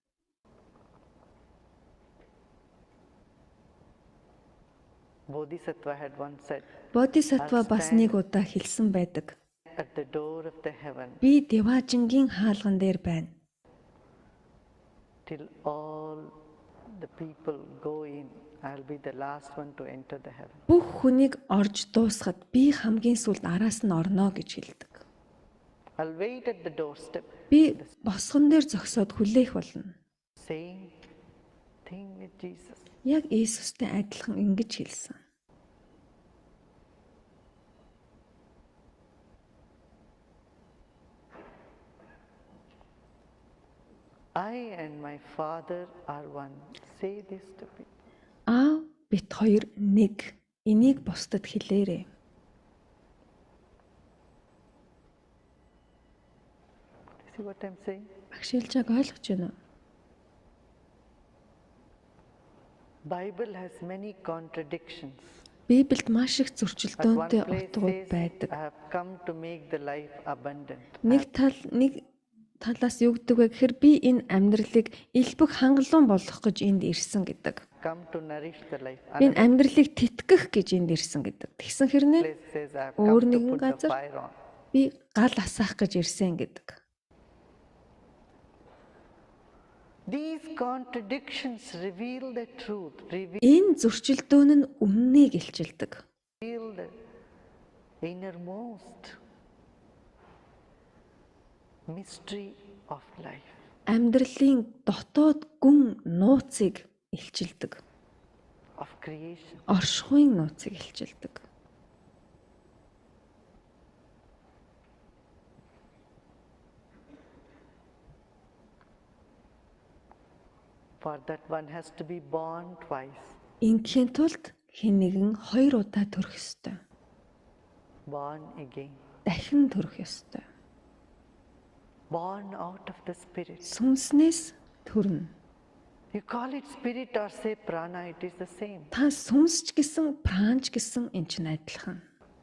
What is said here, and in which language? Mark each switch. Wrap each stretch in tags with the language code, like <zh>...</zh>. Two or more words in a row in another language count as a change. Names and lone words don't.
<en>Bodhisattva had once said,</en> <mn>Бодисатва бас нэг удаа хэлсэн байдаг.</mn> <en>at the door of the heaven</en> <mn>Би Деважингийн хаалган дээр байна.</mn> <en>till all the people go in. I'll be the last one to enter the heaven.</en> <mn>Бүх хүнийг орж дуусгаад би хамгийн сүүлд араас нь орно гэж хэлдэг.</mn> <en>I'll wait at the doorstep,</en> <mn>Би босгон дээр зогсоод хүлээх болно.</mn> <en>same thing with Jesus.</en> <mn>Яг Иесустэй адилхан ингэж хэлсэн.</mn> <en>I and my Father are one. Say this to people.</en> <mn>Аав бит хоёр нэг. Энийг бусдад хэлээрэй.</mn> <en>See what I'm saying?</en> <mn>Багшилжааг ойлгож байна уу?</mn> <en>Bible has many contradictions.</en> <mn>Библиэд маш их</mn> <en>At one</en> <mn>зөрчилдөөнтэй</mn> <en>place</en> <mn>утгууд</mn> <en>says,</en> <mn>байдаг.</mn> <en>I have come to make the life abundant.</en> <mn>Нэг талаас юу гэдэг вэ гэхээр би энэ амьдралыг элбэг хангалуун болгох гэж энд ирсэн гэдэг.</mn> <en>Come to nourish the life.</en> <mn>Би энэ</mn> <en>Another</en> <mn>амьдралыг тэтгэх гэж энд ирсэн гэдэг. Тэгсэн хэрнээ</mn> <en>place says, I have</en> <mn>өөр</mn> <en>come to</en> <mn>нэгэн</mn> <en>put the</en> <mn>газар</mn> <en>fire on.</en> <mn>би гал асаах гэж ирсэн гэдэг.</mn> <en>These contradictions reveal the truth, reveal</en> <mn>Энэ зөрчилдөөн нь үннийг илчилдэг.</mn> <en>the innermost mystery of life.</en> <mn>Амьдралын дотоод гүн нууцыг илчилдэг.</mn> <en>Of creation.</en> <mn>Оршихуйн нууцыг илчилдэг.</mn> <en>For that one has to be born twice.</en> <mn>Ингэхийн тулд хэн нэгэн 2 удаа төрөх ёстой.</mn> <en>Born again.</en> <mn>Дахин төрөх ёстой.</mn> <en>Born out of the spirit.</en> <mn>Сүнснээс төрнө.</mn> <en>You call it spirit or say prana, it is the same.</en> <mn>Та сүнсч гэсэн, пранч гэсэн энэ ч адилхан.</mn>